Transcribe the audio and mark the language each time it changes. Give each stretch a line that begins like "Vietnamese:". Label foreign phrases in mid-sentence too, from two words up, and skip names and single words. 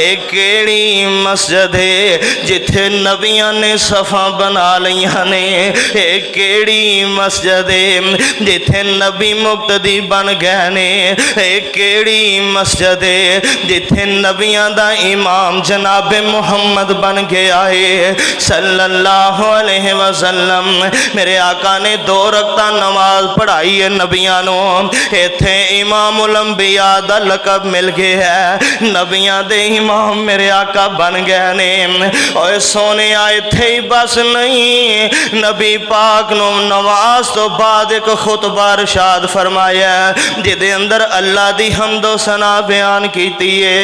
Punjabi: ایک کیڑی مسجد ہے جتھے نبیاں نے صفا بنا لیا نے، ایک کیڑی مسجد ہے جتھے نبی مقتدی بن گئے نے، ایک کیڑی مسجد ہے جتھے نبیاں دا امام جناب محمد بن گیا ہے
Arabic: صلى الله عليه وسلم.
Punjabi: میرے آقا نے 2 رکات نماز پڑھائی ہے نبیاں نو، اتھے
Arabic: إمام الأنبياء
Punjabi: دا لقب مل گیا ہے، نبیاں دے امام میرے آقا بن گئے نے. اور سونے اتھے ہی بس نہیں، نبی پاک نو نماز تو بعد ایک خطبہ ارشاد فرمایا جدے اندر اللہ دی حمدو ثنا بیان کیتی ہے.